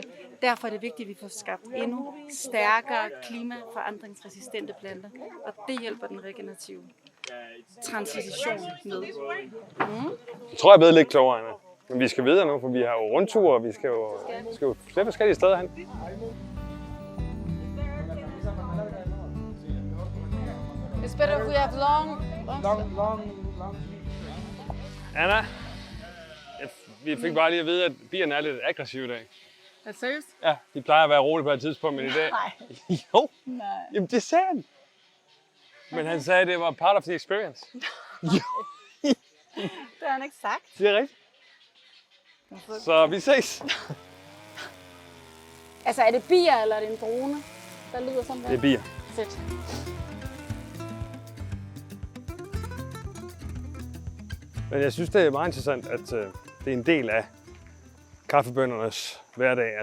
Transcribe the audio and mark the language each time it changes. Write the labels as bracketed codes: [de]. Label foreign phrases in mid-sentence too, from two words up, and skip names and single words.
[da] Derfor er det vigtigt, at vi får skabt endnu stærkere klimaforandringsresistente planter, og det hjælper den regenerative transition med. Jeg tror, jeg er blevet lidt klogere, Anna. Men vi skal videre nu, for vi har jo rundture, og vi skal jo flere forskellige steder hen. [en] It's better if we have long. [da] Anna, vi fik bare lige at vide, at bierne er lidt aggressive i dag. Er det seriøst? Ja, de plejer at være rolige på et tidspunkt, men i dag... Nej. Jo, Nej. jamen det sagde han. Men han sagde, at det var [en] part of the experience. [da] Jo, Det har han ikke sagt. det er rigtigt. Så vi ses. Altså, er det bier, eller er det en drone, der lyder sådan der? Det er bier. Fedt. Men jeg synes, det er meget interessant, at det er en del af kaffebøndernes hverdag.